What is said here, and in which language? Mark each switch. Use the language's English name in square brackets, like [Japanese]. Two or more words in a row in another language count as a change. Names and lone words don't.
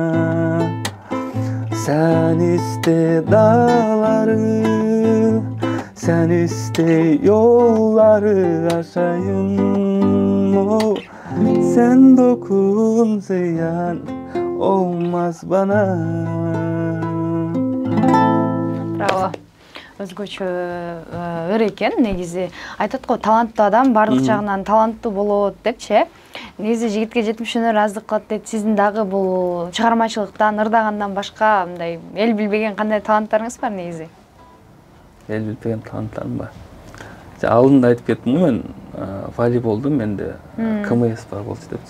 [Turkish] Sen iste dağları, sen iste yolları aşayım. Oh, sen dokun, ziyan olmaz bana. [Kyrgyz] Bravo. Өзгөчө ыр экен негизи. Айтат го таланттуу адам баардык жагынан таланттуу болот депчи. Негизи жигитке жетимишүүнөр аздык кылат дейт. Сиздин дагы бул чыгармачылыктан, ырдагандан башка мындай эл билбеген кандай таланттарыңыз бар негизи? Эл билбеген таланттарым бар. Алдында айтып кеттим го мен волейболду менде КМС бар болчу депчи.